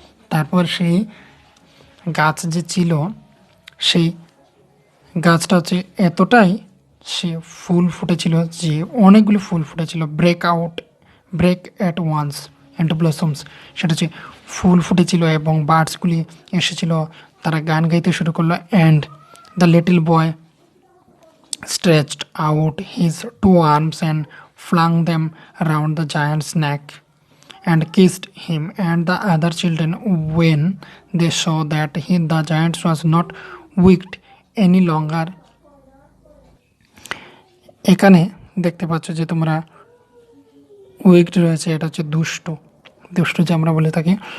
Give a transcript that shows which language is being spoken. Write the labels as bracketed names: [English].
[Bangla] তারপর সেই গাছ যে ছিল সেই গাছটা এতটাই সে ফুল ফুটেছিল যে অনেকগুলি ফুল ফুটেছিল। [English] break at once into blossoms, [Bangla] সেটা ফুল ফুটেছিল এবং বার্ডসগুলি এসেছিল, তারা গান গাইতে শুরু করলো। [English] And the little boy stretched out his two arms and flung them round the giant's neck and kissed him and the other children when they saw that the giant was not weak any longer। [Bangla] এখানে দেখতে পাচ্ছ যে তোমরা wicked রয়েছে, এটা দুষ্ট যে আমরা বলে থাকি।